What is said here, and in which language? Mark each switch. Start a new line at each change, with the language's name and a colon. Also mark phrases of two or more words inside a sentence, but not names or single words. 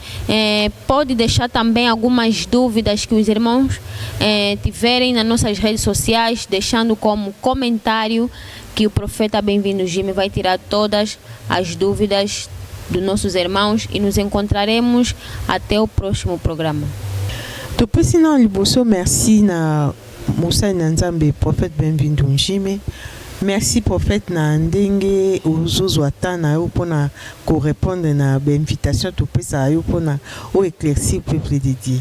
Portuguese: Pode deixar também algumas dúvidas que os irmãos tiverem nas nossas redes sociais, deixando como comentário, que o profeta Bem-vindo Jimmy vai tirar todas as dúvidas dos nossos irmãos e nos encontraremos até o próximo programa.
Lingala: Topesi na liboso, merci na Moussa Nzambe, prophète Bem-vindo Jimmy. Merci prophète na ndenge uzozwata na yo pona correspondre na invitation to pesa yo pona o éclaircir
French: peuple de Dieu.